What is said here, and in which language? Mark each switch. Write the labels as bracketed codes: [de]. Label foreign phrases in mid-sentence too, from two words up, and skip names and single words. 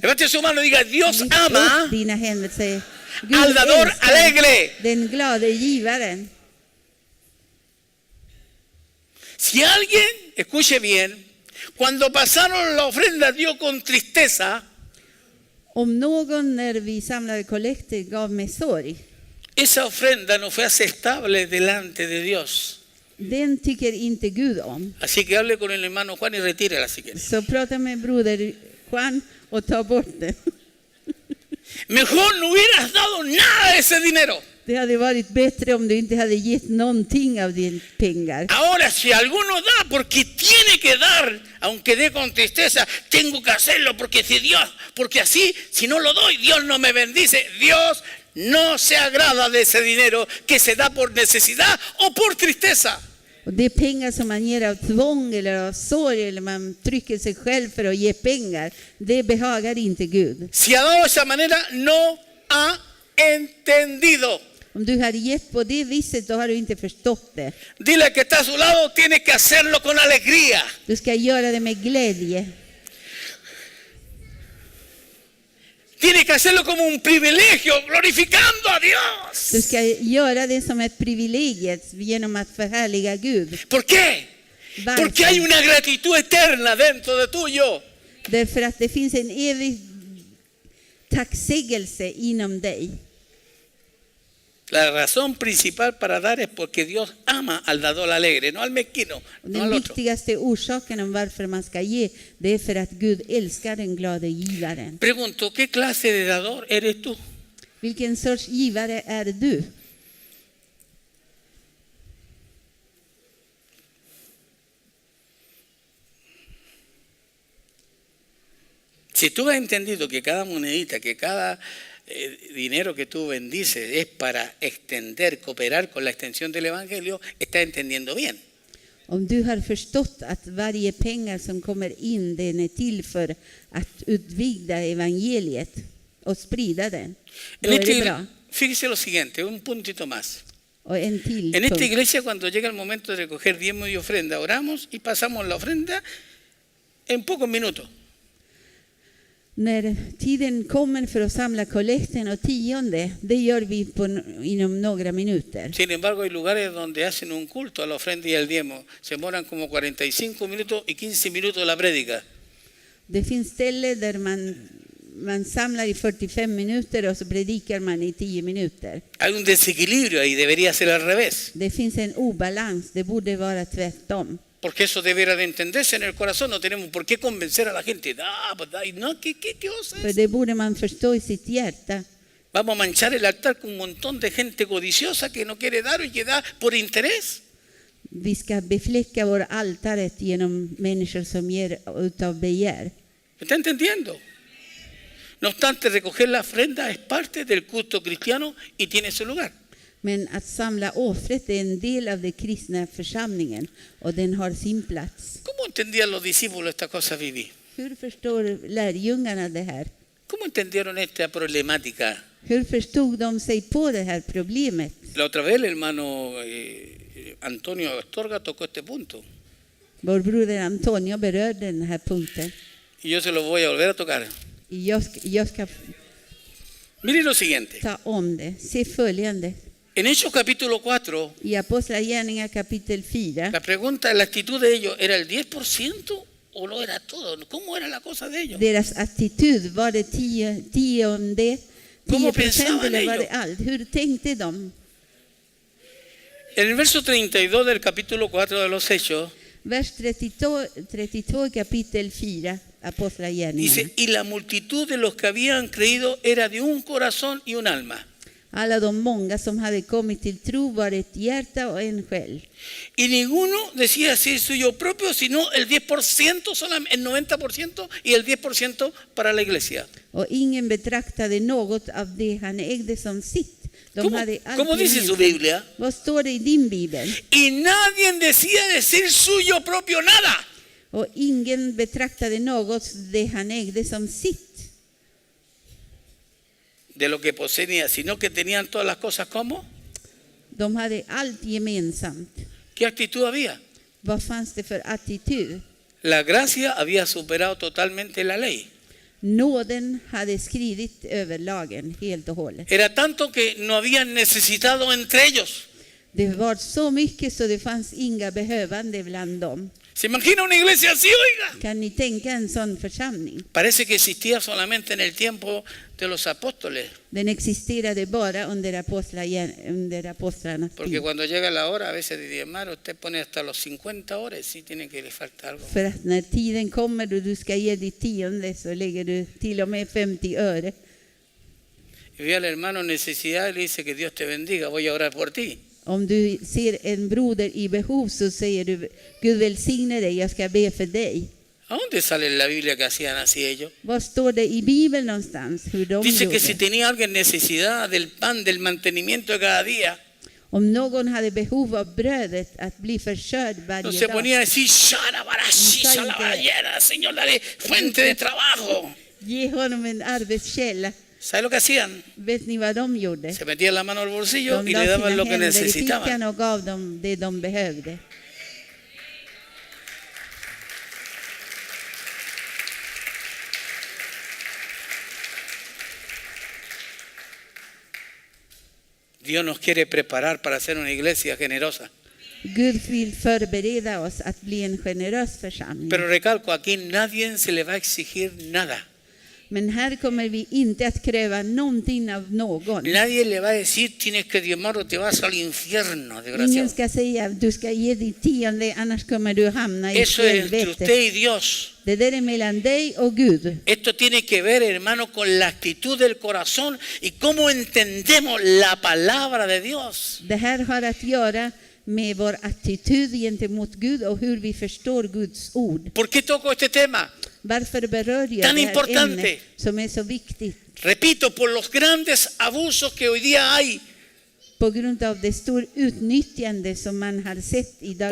[es] Levante su mano y diga, Dios [sv] Lyft [es] ama [sv] upp dina händer och säg, Gud [es] al dador [sv] älskar [es] alegre. [sv] den glade givaren. [es] Si alguien, escuche bien, cuando pasaron la ofrenda dio con tristeza, [sv] Om någon när vi samlade kollekter gav mig sorg, [es] esa ofrenda no fue aceptable delante de Dios. [sv] den tycker inte Gud om. [es] Así que hable con el hermano Juan y retírela si quiere. [sv] Så prata med broder Juan och ta bort den. [es] Mejor no hubieras dado nada de ese dinero. [sv] Det hade varit bättre om du inte hade gett någonting av dina pengar. [es] Ahora, si alguno da porque tiene que dar, aunque dé con tristeza, tengo que hacerlo porque así, si no lo doy, Dios no me bendice. Dios no se agrada de ese dinero que se da por necesidad o por tristeza. [sv] Och det är pengar som man ger av tvång eller av sorg eller man trycker sig själv för att ge pengar. Det behagar inte Gud. [es] Si ha dado de esa manera, no ha entendido. [sv] Om du hade gett på det viset, då har du inte förstått det. [es] Dile que está a su lado, tienes que hacerlo con alegría. [sv] Du ska göra det med glädje. [es] Tienes que hacerlo como un privilegio, glorificando a Dios. [sv] Du ska göra det som ett privilegium genom att förhärliga Gud. [es] ¿Por qué? [sv] Varför? [es] Porque hay una gratitud eterna dentro de tuyo. [sv] Därför att det finns en evig tacksägelse inom dig. [es] La razón principal para dar es porque Dios ama al dador alegre, no al mezquino, [sv] Och [es] no [sv] den [es] al otro. [sv] viktigaste orsaken om varför man ska ge, det är för att Gud älskar den glade givaren. [es] Pregunto, ¿qué clase de dador eres tú? [sv] Vilken sorts givare är du? [es] Si tú has entendido que cada monedita, que cada dinero que tú bendices es para extender, cooperar con la extensión del Evangelio, estás entendiendo bien. [sv] Om du har förstått att varje pengar som kommer in, den är till för att utvidga evangeliet och sprida den, då är det bra. [es] Fíjese lo siguiente, un puntito más. [sv] Och en till [es] En esta [sv] punkt. [es] iglesia, cuando llega el momento de recoger diezmo y ofrenda, oramos y pasamos la ofrenda en pocos minutos. [sv] När tiden kommer för att samla kollekten och tionde, det gör vi inom några minuter. [es] Sin embargo, hay lugares donde hacen un culto a la ofrenda y al diezmo. Se demoran como 45 minutos y 15 minutos la prédica. [sv] Det finns ställen där man samlar i 45 minuter och så predikar man i 10 minuter. [es] Hay un desequilibrio ahí, debería ser al revés. [sv] Det finns en obalans, det borde vara tvärtom. [es] Porque eso debería de entenderse en el corazón. No tenemos por qué convencer a la gente. No, ¿qué cosa [sv] För [es] es? [sv] det borde man förstå i sitt hjärta. [es] Vamos a manchar el altar con un montón de gente codiciosa que no quiere dar y que da por interés. [sv] Vi ska befläcka vår altaret genom människor som ger utav begär. [es] ¿Me está entendiendo? No obstante, recoger la ofrenda es parte del culto cristiano y tiene su lugar. [sv] Men att samla offret är en del av den kristna församlingen och den har sin plats. [es] ¿Cómo entendían los discípulos esta cosa, Vivi? [sv] Hur förstår lärjungarna det här? [es] ¿Cómo entendieron esta problemática? [sv] Hur förstod de sig på det här problemet? [es] La otra vez el hermano Antonio Astorga tocó este punto. [sv] Vår broder Antonio berörde den här punkten. [es] Y yo se lo voy a volver a tocar. [sv] Jag ska [es] Miren lo siguiente. [sv] ta om det. Se följande. [es] En Hechos capítulo 4, [sv] I Apostlagärningarna kapitel 4. [es] la pregunta, la actitud de ellos, ¿era el 10% o no era todo? ¿Cómo era la cosa de ellos? [sv] Deras attityd, var det 10% [es] ¿Cómo pensaban [sv] eller var det [es] ellos? [sv] allt? Hur tänkte de? [es] En el verso 32 del capítulo 4 de los Hechos, [sv] Vers 32 kapitel 4, [es] dice, [sv] Apostlagärningarna. [es] y la multitud de los que habían creído era de un corazón y un alma. [sv] Alla de många som hade kommit till tro var ett hjärta och en själ. [es] Y ninguno decía ser suyo propio, sino el 10%, solamente el 90% y el 10% para la iglesia. [sv] Och ingen betraktade något av det han ägde som sitt. De hade allt [es] ¿Cómo dice su [sv] gemensamt. [es] Biblia? [sv] Vad står det i din bibel? [es] Y nadie decía decir suyo propio nada. [sv] Och ingen betraktade något det han ägde som sitt. [es] De lo que poseía, sino que tenían todas las cosas como. [sv] De hade allt gemensamt. [es] ¿Qué actitud había? [sv] Vad fanns det för attityd? [es] La gracia había superado totalmente la ley. [sv] Nåden hade skridit över lagen helt och hållet. [es] Era tanto que no habían necesitado entre ellos. [sv] Det var så mycket så det fanns inga behövande bland dem. [es] ¿Se imagina una iglesia así, oiga? [sv] Kan ni tänka en sån församling? [es] Parece que existía solamente en el tiempo de los apóstoles. [sv] Den existerade bara under apostlarnas [es] Porque [sv] tid. [es] cuando llega la hora, a veces de diezmar, usted pone hasta los 50 horas, sí tiene que le falta algo. [sv] För att när tiden kommer då du ska ge ditt tionde så lägger du till och med 50 öre. [es] Y ve al hermano en necesidad y le dice que Dios te bendiga, voy a orar por ti. [sv] Om du ser en broder i behov så säger du Gud välsigne dig, jag ska be för dig. [es] ¿A dónde sale en la Biblia que hacían así ellos? [sv] Vad står det i Bibeln någonstans hur de [es] Dice que si [sv] gjorde? [es] tenía alguien necesidad del pan, del mantenimiento de cada día, [sv] Om någon hade behov av brödet att bli försörjd [es] no [sv] varje [es] se [sv] dag. [es] ponía a decir, "Sharabarashi, shalabayera, Señor, dale fuente de trabajo". [sv] Ge honom en arbetskälla. [es] ¿Sabe lo que hacían? [sv] Vet ni vad de gjorde? [es] Se metían la mano al bolsillo [sv] De [es] y la le [sv] sina [es] daban lo que [sv] händer i fickan [es] necesitaban. [sv] och gav dem det de behövde. [es] Dios nos quiere preparar para ser una iglesia generosa. [sv] Gud vill förbereda oss att bli en generös församling. [es] Pero recalco, aquí nadie se le va a exigir nada. [sv] Men här kommer vi inte att kräva någonting av någon. [es] Nadie le va a decir, tienes que diezmar o te vas al infierno, [sv] Ingen [es] desgraciado. [sv] ska säga du ska ge ditt tionde annars kommer du hamna i [es] Eso es entre [sv] helvete. [es] usted y Dios. [sv] Det där är mellan dig och Gud. [es] Esto tiene que ver, hermano, con la actitud del corazón y cómo entendemos la palabra de Dios. [sv] Det här har att göra med vår attityd gentemot Gud och hur vi förstår Guds ord. [es] ¿Por qué toco este tema? [sv] Varför berör jag [es] Tan [sv] det här [es] importante. [sv] ämnet som är så viktigt? [es] Repito, por los grandes abusos que hoy día hay, [sv] På grund av det stora utnyttjande som man har sett i dagens